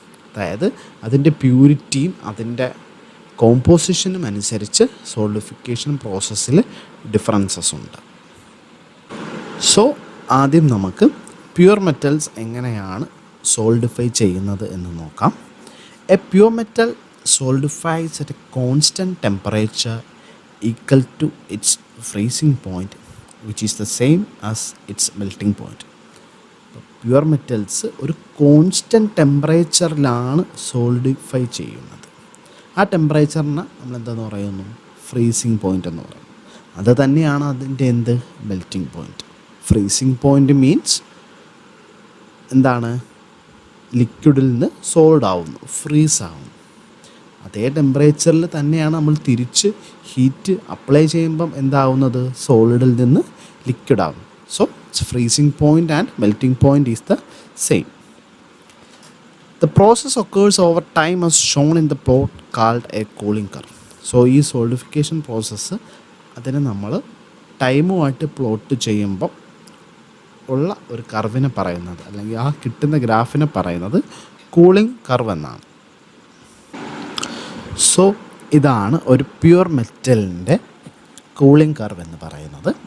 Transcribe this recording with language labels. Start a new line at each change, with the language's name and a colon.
Malayalam: അതായത് അതിൻ്റെ പ്യൂരിറ്റിയും അതിൻ്റെ കോമ്പോസിഷനും അനുസരിച്ച് സോളിഡിഫിക്കേഷൻ പ്രോസസ്സിൽ ഡിഫറൻസസ് ഉണ്ട്. സോ ആദ്യം നമുക്ക് പ്യുവർ മെറ്റൽസ് എങ്ങനെയാണ് സോളിഡിഫൈ ചെയ്യുന്നത് എന്ന് നോക്കാം.
English: A pure metal solidifies at a constant temperature equal to its freezing point, which is the same as its melting point.
Malayalam: Pure metals ഒരു കോൺസ്റ്റൻറ്റ് ടെമ്പറേച്ചറിലാണ് സോളിഡിഫൈ ചെയ്യുന്നത്. ആ ടെമ്പറേച്ചറിന് നമ്മളെന്താന്ന് പറയുന്നു, ഫ്രീസിങ് പോയിൻ്റ് എന്ന് പറയുന്നു. അത് തന്നെയാണ് അതിൻ്റെ melting point. Freezing point means എന്താണ്, ലിക്വിഡിൽ നിന്ന് സോളിഡ് ആവുന്നു, ഫ്രീസ് ആവുന്നു. അതേ ടെമ്പറേച്ചറിൽ തന്നെയാണ് നമ്മൾ തിരിച്ച് ഹീറ്റ് അപ്ലൈ ചെയ്യുമ്പം എന്താവുന്നത്, സോളിഡിൽ നിന്ന് ലിക്വിഡ് ആവും.
English: So freezing point and melting point is the same. The process occurs over time as shown in the plot called a cooling curve.
Malayalam: So ഈ solidification process അതിനെ നമ്മൾ ടൈമുമായിട്ട് പ്ലോട്ട് ചെയ്യുമ്പം ഉള്ള ഒരു കർവിനെ പറയുന്നത്, അല്ലെങ്കിൽ ആ കിട്ടുന്ന ഗ്രാഫിനെ പറയുന്നത് കൂളിംഗ് കർവ് എന്നാണ്. സോ ഇതാണ് ഒരു പ്യുവർ മെറ്റലിൻ്റെ കൂളിംഗ് കർവ് എന്ന് പറയുന്നത്.